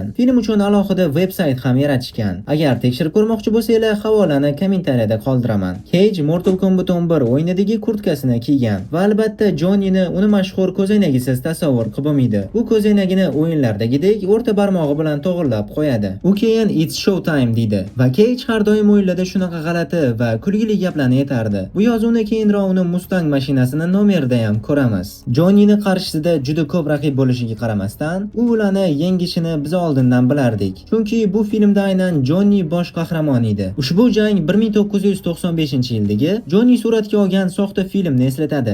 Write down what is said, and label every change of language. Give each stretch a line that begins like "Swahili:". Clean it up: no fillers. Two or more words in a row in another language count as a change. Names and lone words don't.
Uzbek: Film uchun alohida veb-sayt ham yaratishgan. Agar tekshirib ko'rmoqchi bo'lsanglar, havolani kommentariyada qoldiraman. Cage Mortal Kombat 11 o'yinidagi kurtkasini kiygan va albatta Johnnyni uni mashhur ko'zoynagisiz tasavvur qilib bo'lmaydi. Bu ko'zoynagini o'yinlardagidek o'rta barmog'i bilan to'g'irlab qo'yadi. U keyin
English: It's show time
Uzbek: deydi va Cage har doim o'yinlarda shunaqa g'alati va kulgili gaplarni aytardi. Bu yozuvni keyinroq uni Mustang mashinasini nomerida ham ko'ramiz. Johnnyni qarshisida juda ko'p raqib bo'lishiga qaramasdan, u ularni yengishini biz oldindan bilardik. Chunki bu filmda aynan Johnny bosh qahramon edi. Ushbu jang 1995-yildagi Johnny suratga olgan soxta filmni eslatadi.